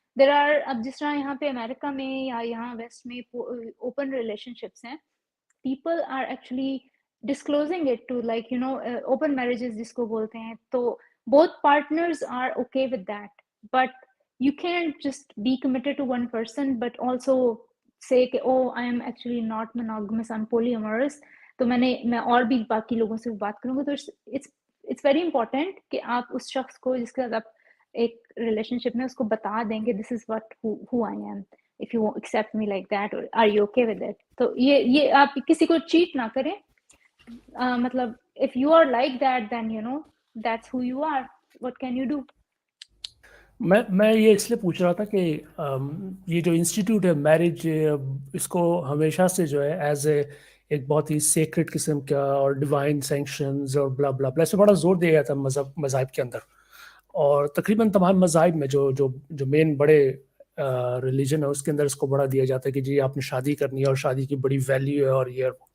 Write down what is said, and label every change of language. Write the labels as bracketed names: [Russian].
[English] There are, [Hindi] अब जिस तरह यहाँ पे अमेरिका में या यहाँ वेस्ट में [English] open relationships [Hindi] हैं, [English] people are actually disclosing it to open marriages [Hindi] जिसको बोलते हैं. तो [English] both partners are okay with that, but you can't just be committed to one person but also say [Hindi] कि [English] oh I am actually not monogamous, I'm polyamorous. [Hindi] तो मैं और भी बाकी लोगों से बात करूँगा. तो [English] it's very important [Hindi] कि आप उस शख्स को जिसके साथ आप एक रिलेशनशिप में उसको बता दें [English] कि this is who I am, if you accept me like that, or are you okay with it. [Hindi] तो ये आप किसी को चीट ना करें. मतलब [English] if you are like that, then that's who you are. What can you do? [Hindi] मैं ये इसलिए पूछ रहा था कि ये जो इंस्टीट्यूट है मैरिज, इसको हमेशा से जो है एज एक बहुत ही सेक्रेट किस्म का और डिवाइन सैंक्शंस और ब्ला ब्ला ब्ला, इसमें बड़ा जोर दिया गया था मज़ाहिब के अंदर. और तकरीबन तमाम मज़ाहिब में जो मेन बड़े रिलीजन है उसके अंदर इसको बड़ा दिया जाता है कि जी आपने शादी करनी है और शादी की बड़ी वैल्यू है और ये.